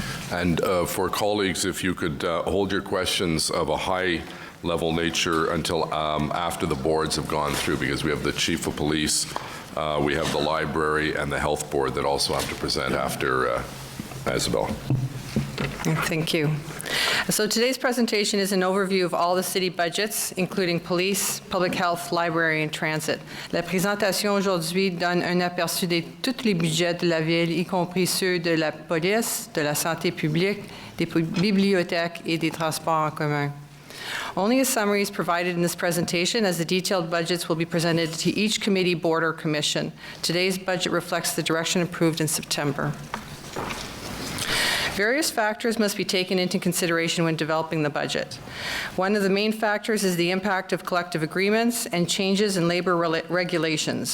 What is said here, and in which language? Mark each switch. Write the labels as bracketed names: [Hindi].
[English] And for colleagues, if you could hold your questions of a high-level nature until after the boards have gone through, because we have the Chief of Police, we have the Library, and the Health Board that also have to present after Isabel. Thank you. So today's presentation is an overview of all the city budgets, including police, public health, library, and transit. [French] La présentation aujourd'hui donne un aperçu de tous les budgets de la ville, y compris ceux de la police, de la santé publique, des bibliothèques et des transports en commun. [English] Only a summary is provided in this presentation, as the detailed budgets will be presented to each committee, board, or commission. Today's budget reflects the direction approved in September. Various factors must be taken into consideration when developing the budget. One of the main factors is the impact of collective agreements and changes in labor regulations.